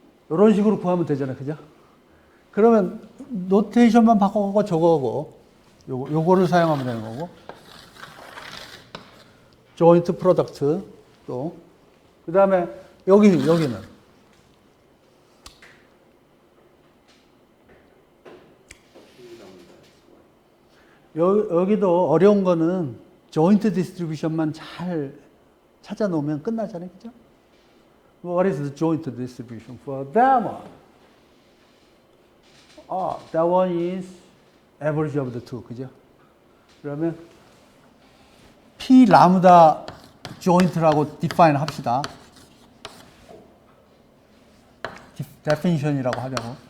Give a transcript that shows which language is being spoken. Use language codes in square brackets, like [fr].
[ko] 이런 식으로 구하면 되잖아요. 그죠? 그러면 노테이션만 바꿔갖고 저거고 요거를 사용하면 되는 거고 joint product 또 그 다음에 여기는 여기도 어려운 거는 joint distribution만 잘 찾아 놓으면 끝나잖아요. 그죠? [en] What is the joint distribution for that one? That one is average of the two. [ko] 그죠? 그러면 P 라무다 joint라고 define 합시다. definition이라고 하자고.